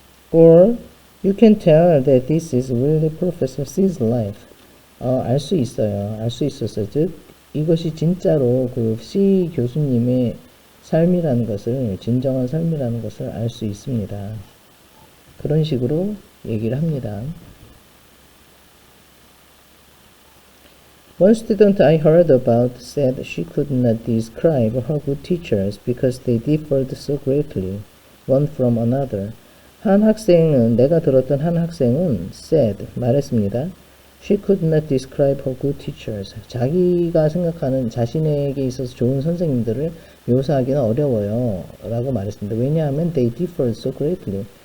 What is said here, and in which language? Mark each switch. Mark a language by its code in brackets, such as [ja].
[en] Or you can tell that this is really Professor C's life. [ko] 알 수 있어요. 알 수 있었어요. 즉 이것이 진짜로 그 C 교수님의 삶이라는 것을, 진정한 삶이라는 것을 알 수 있습니다. 그런 식으로 얘기를 합니다. [en] One student I heard about said she could not describe her good teachers because they differed so greatly, one from another. [ko] 한 학생은, 내가 들었던 한 학생은 [en] said, [ko] 말했습니다. [en] She could not describe her good teachers. [ko] 자기가 생각하는 자신에게 있어서 좋은 선생님들을 묘사하기는 어려워요. 라고 말했습니다. 왜냐하면 [en] they differed so greatly.